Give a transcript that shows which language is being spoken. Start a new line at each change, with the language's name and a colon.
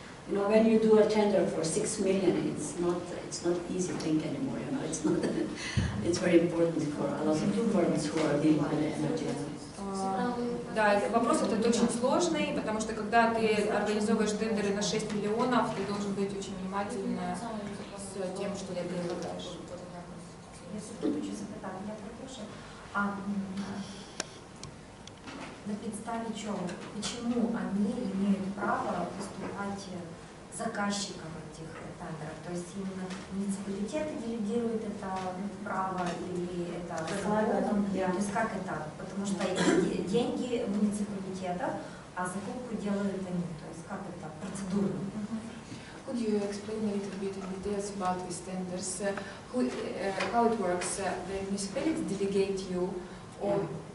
English: You know, when you do a tender for 6 million, it's not easy thing anymore. You know, it's not. It's very important for a lot of firms who are dealing with energy.
Russian: Да, вопрос этот очень сложный, потому что когда ты организовываешь тендеры на 6 миллионов, ты должен быть очень внимательным с тем, что ты предлагаешь.
Ukrainian: Если тут хочу запитати, я перепрошую. На підставі чого?
Russian: Почему они имеют право выступать заказчиком этих тендеров? То есть именно муниципалитеты делегируют это право или это законом? То есть как это? Потому что деньги муниципалитетов, а закупку делают они. То есть как это процедурно?
English: Could you explain a little bit in details about these tenders? How it works? The municipalities delegate you, or